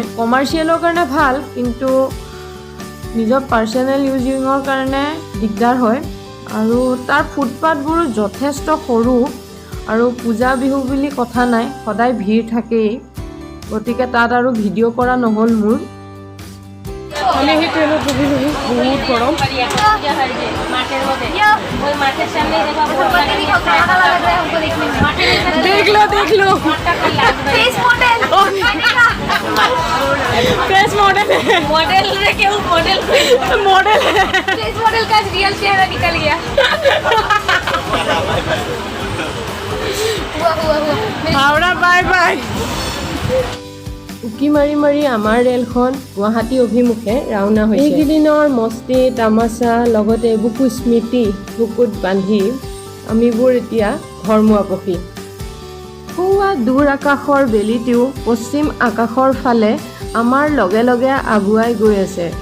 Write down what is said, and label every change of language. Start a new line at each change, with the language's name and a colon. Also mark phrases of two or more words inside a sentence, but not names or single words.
Assamese: কমাৰ্চিয়েলৰ কাৰণে ভাল, কিন্তু নিজৰ
English: personal using
Assamese: কাৰণে দিগদাৰ হয়। আৰু তাৰ ফুটপাথবোৰো যথেষ্ট সৰু, আৰু পূজা বিহু বুলি কথা নাই, সদায় ভিৰ থাকেই, গতিকে তাত আৰু ভিডিঅ' কৰা নহ'ল মোৰ। আমি সেই ট্ৰেইনত বহিলোঁ, বহুত গৰম।
Hindi: देख लो
English: face model
Hindi: है,
English: model face model
Hindi: का रियल चेहरा निकल गया। हावड़ा
English: bye bye.
Assamese: উকি মাৰি মাৰি আমাৰ ৰেলখন গুৱাহাটী অভিমুখে ৰাওনা হৈছে। এইকেইদিনৰ মস্তি তামাচা লগতে বুকু স্মৃতি বুকুত বান্ধি আমিবোৰ এতিয়া ঘৰমুৱাপখি। খুৱা দূৰ আকাশৰ বেলিটিও পশ্চিম আকাশৰ ফালে আমাৰ লগে লগে আগুৱাই গৈ আছে।